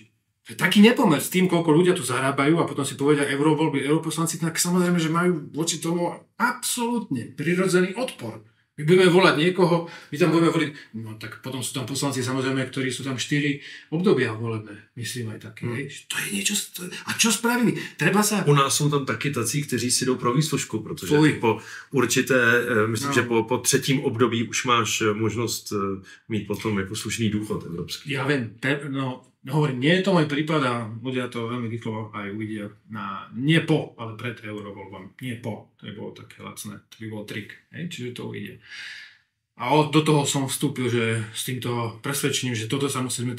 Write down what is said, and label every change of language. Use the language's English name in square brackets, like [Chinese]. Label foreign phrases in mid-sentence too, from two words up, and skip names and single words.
[Slovak] To je taký nepomer s tým, koľko ľudia tu zarábajú a potom si povedia eurovoľby, europoslanci, tak samozrejme, že majú voči tomu absolútne prirodzený odpor. My budeme volať niekoho, my tam budeme voliť, no tak potom sú tam poslanci samozrejme, ktorí sú tam 4 obdobia volebné, myslím aj také. To je niečo, a čo spravili? Treba sa... [Czech] U nás jsou tam taky tací, kteří si jdou pro výslužku, protože po určité, myslím, že po třetím období už máš možnost mít potom jako slušný důchod evropský. [Slovak] Ja viem, hovorím, nie je to môj prípad a ľudia to veľmi rýchlo aj uvidia nie po, ale pred eurovoľbami. Nie po, to by bolo také lacné, to by bol trik, čiže to ujde. A do toho som vstúpil, že s týmto presvedčením, že toto sa musí zmeniť.